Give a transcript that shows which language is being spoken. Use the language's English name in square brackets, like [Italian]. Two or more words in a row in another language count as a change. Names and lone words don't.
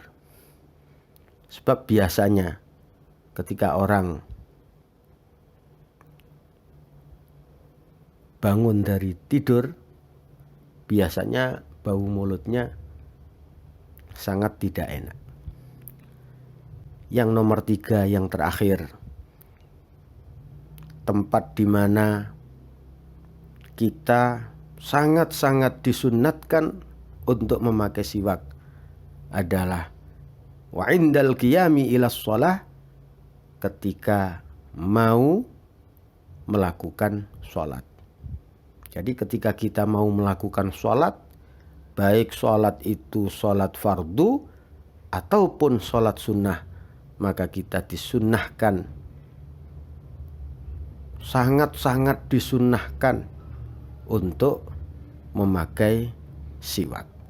[Indonesian] Sebab biasanya ketika orang bangun dari tidur, biasanya bau mulutnya sangat tidak enak. Yang nomor 3, yang terakhir, tempat di mana kita sangat-sangat disunatkan untuk memakai siwak adalah [Arabic] وعند القيام إلى الصلاة, [Indonesian] ketika mau melakukan sholat. Jadi ketika kita mau melakukan sholat, baik sholat itu sholat fardu ataupun sholat sunnah, maka kita disunnahkan, sangat-sangat disunnahkan untuk memakai siwak.